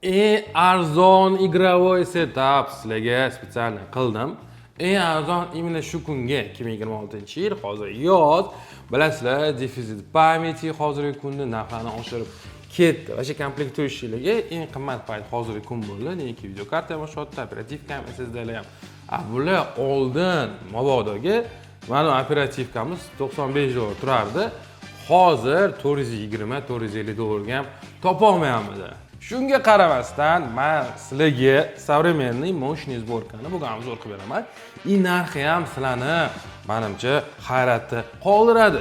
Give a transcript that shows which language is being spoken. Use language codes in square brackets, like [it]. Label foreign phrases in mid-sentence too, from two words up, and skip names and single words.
[uz] eng arzon игровой setup sizlarga spesialni qildim. Eng arzon imенно shu kunga 2026-yil, hozir yoz. Bilasizlar, [ru] дефицит памяти [uz] hozirgi kunda narxlarni oshirib ketdi. O'sha komplektoyishlarga eng qimmat payt hozirgi kun bo'ldi. Neki video karta ham o'shatdi, operativka ham, SSDlar ham. Bular oldin mabodoga mana operativkamiz $95 turardi. Hozir $420-450 ham topolmayapmiz. Shunga qaramasdan men sizlarga [ru] современный мощный сборкani [uz] bugun obzor qilib beraman. Narxi ham sizlarni menimcha hayratda qoldiradi.